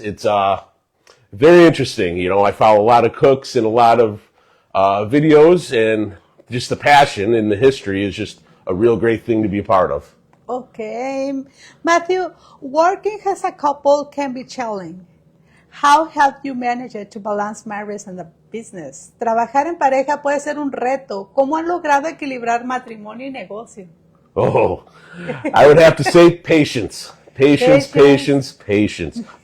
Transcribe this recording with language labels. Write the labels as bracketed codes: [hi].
[en] It's very interesting. I follow a lot of cooks and a lot of videos, and just the passion and the history is just a real great thing to be a part of. Okay. Mathew, working as a couple can be challenging. How have you managed to balance marriage and the business? [es] Trabajar en pareja puede ser un reto. ¿Cómo han logrado equilibrar matrimonio y negocio? [en] Oh, I would have to say patience. Patience. Patience.